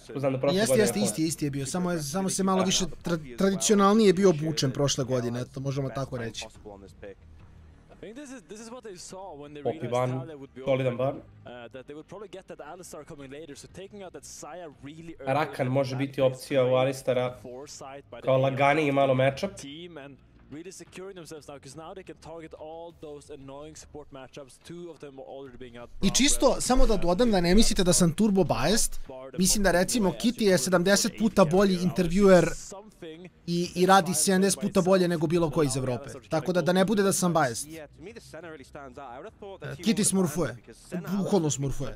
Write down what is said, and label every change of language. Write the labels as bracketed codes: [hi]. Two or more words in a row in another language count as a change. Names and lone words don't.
[sr] Jeste, isti je bio, samo se malo više tradicionalnije bio obučen prošle godine, to možemo tako reći. Popi ban, solidan ban. Rakan može biti opcija u Alistara kao laganiji malo matchup. [en] Really securing themselves now, because now they can target all those annoying support matchups. Two of them are already being out. [sr] I čisto, samo da dodam da ne mislite da sam turbo biased, mislim da recimo Kitty je 70 puta bolji intervjuer i radi 70 puta bolje nego bilo ko iz Evrope. Tako da ne bude da sam biased. Kitty smurfuje, bukvalno smurfuje.